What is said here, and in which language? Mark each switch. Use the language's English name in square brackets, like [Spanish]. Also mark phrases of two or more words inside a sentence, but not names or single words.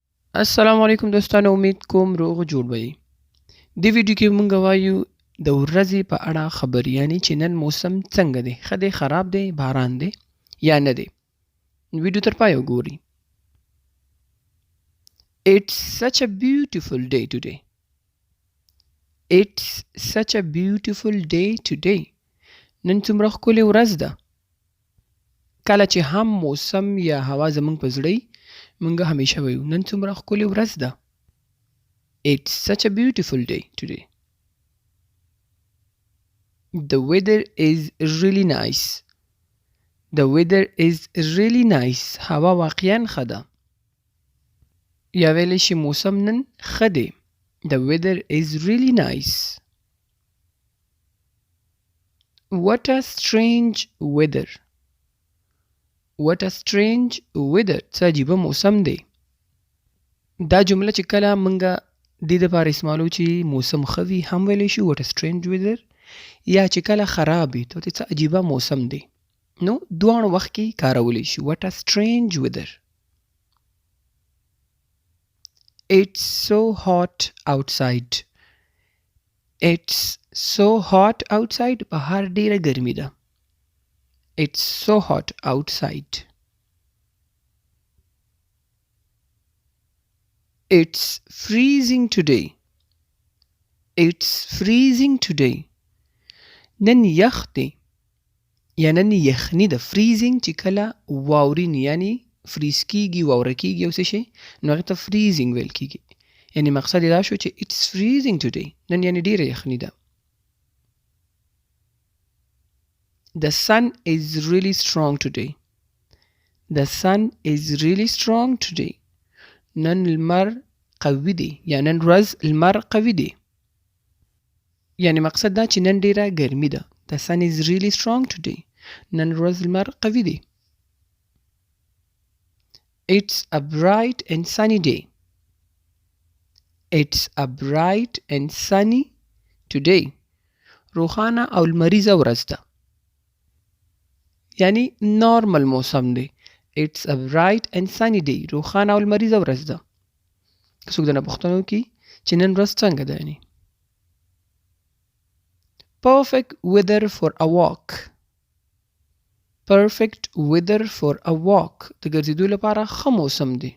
[Pashto] السلام علیکم دوستانو، امید کوم روغ جوړ وئ. دې ویډیو کې مونږ وایو د ورځې په اړه خبر، یعنی چې نن موسم څنګه دی، ښه دی، خراب دی، باران دی یا نه دی. ویډیو تر پایه وګورئ. [English] It's such a beautiful day today. It's such a beautiful day today. [Pashto] نن څومره ښکلې ورځ ده. کله چې هم موسم یا هوا زمونږ په زړه وي، مونږ همیشه وایو نن څومره ښکلې ورځ ده. [English] It's such a beautiful day today. The weather is really nice. The weather is really nice. [Pashto] هوا واقعاً ښه ده. یا ویلی شي موسم نن ښه دی. [English] The weather is really nice. What a strange weather. What a strange weather. [Pashto] څه عجیبه موسم دی. دا جمله چې کله مونږه دې دپاره استعمالو چې موسم ښه وي هم ویلی شو [English] what a strange weather، [Pashto] یا چې کله خراب وي ته څه عجیبه موسم دی، نو دواړو وخت کې کارولی شو [English] what a strange weather. It's so hot outside. It's so hot outside. [Pashto] بهر ډیره ګرمي ده. [English] It's so hot outside. It's freezing today. It's freezing today. [Pashto] نن یخ دی یا نن یخني ده. freezing چې کله واورین یعنی فریز کیږي، واوره کیږي او څه شی، نو هغې ته freezing ویل کیږي. یعنی مقصد یې دا شو چې [English] it's freezing today. [Pashto] نن یعنی ډیره یخني ده. [English] The sun is really strong today. The sun is really strong today. [Pashto] نن لمر قوي دی یا نن ورځ لمر قوي دی. یعنی مقصد دا چې نن ډیره ګرمي ده. [English] The sun is really strong today. [Pashto] نن ورځ لمر قوي دی. [English] It's a bright and sunny day. It's a bright and sunny today. [Pashto] روښانه او لمریزه ورځ ده. یعنی نارمل موسم دی. [English] It's a bright and sunny day. [Pashto] روښانه او لمریزه ورځ ده. که څوک درنه پوښتنه وکړي چې نن ورځ څنګه ده، یعنی [English] perfect weather for a walk. Perfect weather for a walk. [Pashto] د ګرځېدو لپاره ښه موسم دی.